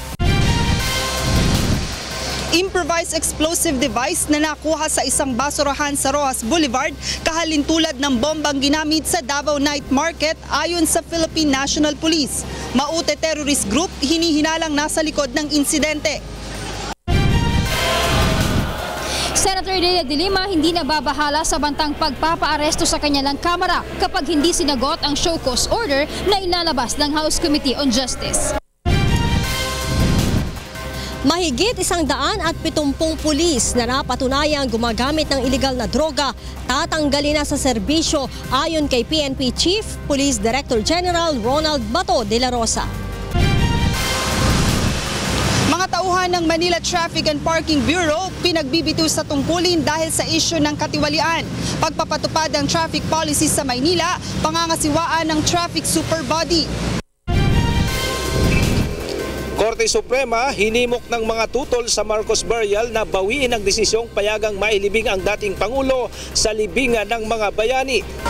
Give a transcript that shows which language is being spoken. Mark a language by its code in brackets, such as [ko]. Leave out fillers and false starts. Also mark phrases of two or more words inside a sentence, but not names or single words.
[en] Improvised explosive device [tl] na nakuha sa isang basurahan sa Roxas Boulevard kahalintulad ng bombang ginamit sa Davao Night Market ayon sa Philippine National Police. Maote Terrorist Group hinihinalang nasa likod ng insidente. Senator Leila de Lima hindi nababahala sa bantang pagpapaaresto sa kanilang kamara kapag hindi sinagot ang [en] show cause order [tl] na inalabas ng House Committee on Justice. Mahigit 170 pulis na napatunayang gumagamit ng iligal na droga tatanggalin na sa serbisyo ayon kay PNP Chief Police Director General Ronald Bato de la Rosa. Mga tauhan ng Manila Traffic and Parking Bureau pinagbibitiw sa tungkulin dahil sa isyu ng katiwalian, pagpapatupad ng [en] traffic policy [tl] sa Maynila, pangangasiwaan ng [en] traffic super body. [tl] Korte Suprema hinimok ng mga tutol sa Marcos Burial na bawiin ang desisyong payagang mailibing ang dating Pangulo sa libingan ng mga bayani.